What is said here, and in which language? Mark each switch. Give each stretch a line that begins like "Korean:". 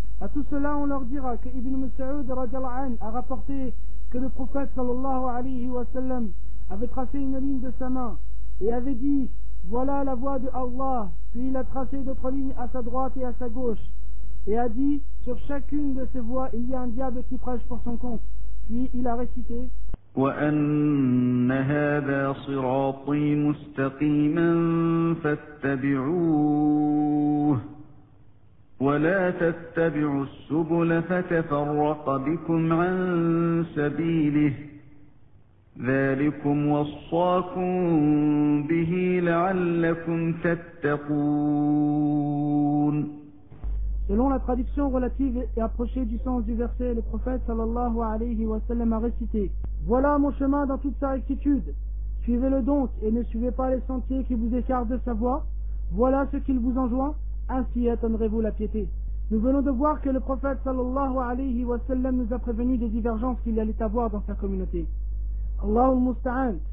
French: A tout cela, on leur dira que Ibn Mas'ud radiallahu anhu a rapporté que le prophète sallallahu alayhi wa sallam avait tracé une ligne de sa main et avait dit: voilà la voie de Allah. Puis il a tracé d'autres lignes à sa droite et à sa gauche et a dit: sur chacune de ces voies il y a un diable qui prêche pour son compte. Puis il a récité:
Arabic: wa anna hadha sirati mustaqiman fattabi'uhu ولا تتبعوا السبل فتفرق بكم عن سبيله ذلكم وصاكم به لعلكم تتقون.
French: Selon la traduction relative et approchée du sens du verset, le prophète sallallahu alayhi wa sallam a récité: voilà mon chemin dans toute sa rectitude, suivez-le donc et ne suivez pas les sentiers qui vous écartent de sa voie. Voilà ce qu'il vous enjoint, ainsi atteindrez-vous la piété. Nous venons de voir que le prophète sallallahu alayhi wa sallam nous a prévenu des divergences qu'il allait avoir dans sa communauté. Allahu musta'an.